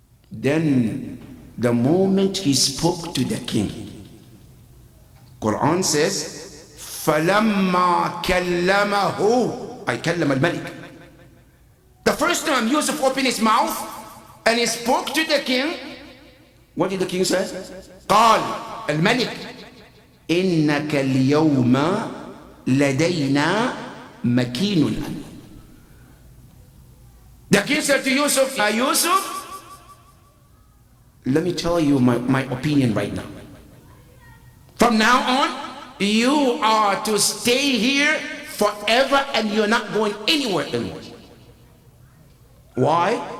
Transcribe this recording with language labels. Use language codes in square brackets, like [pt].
[en] Then the moment he spoke to the king, Quran says, [ar] فَلَمَّا كَلَّمَهُ أي كلم الملك. [en] The first time Yusuf opened his mouth and he spoke to the king, what did the king say? [ar] قال الملك إنك اليوم لدينا مكين أمين. [en] The king said to Yusuf, Yusuf, let me tell you my opinion right now. From now on, you are to stay here forever and you're not going anywhere anymore. Why?